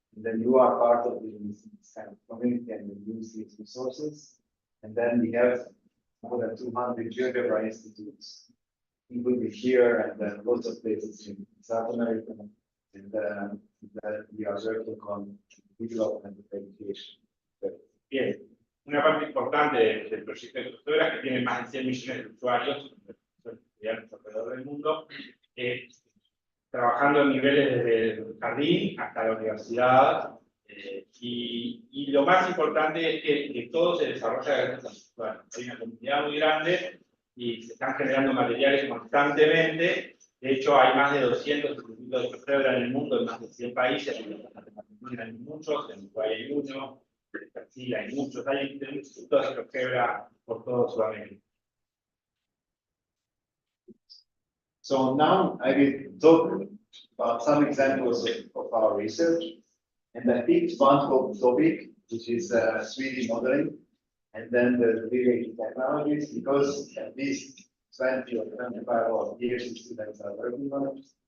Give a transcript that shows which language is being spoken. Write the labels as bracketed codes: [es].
[en] And then you are part of this kind of community and you use these resources. And then we have more than 200 GeoGebra institutes, including here and lots of places in South America. And that we are working on development of education. [es] Bien. Una parte importante del proyecto de Futebra es que tiene más de 100 millones de usuarios, estudiantes alrededor del mundo, trabajando en niveles desde el jardín hasta la universidad, y lo más importante es que todo se desarrolla gracias a hay una comunidad muy grande y se están generando materiales constantemente. De hecho, hay más de 200 institutos de Futebra en el mundo, en más de 100 países, en Argentina hay muchos, en Uruguay hay uno. Sí, hay muchos institutos de Futebra por todo Sudamérica. [en] So now I will talk about some examples of our research. And I picked one topic, which is 3D modeling, and then the related technologies, because at least 20 or 25 years the students are working on it.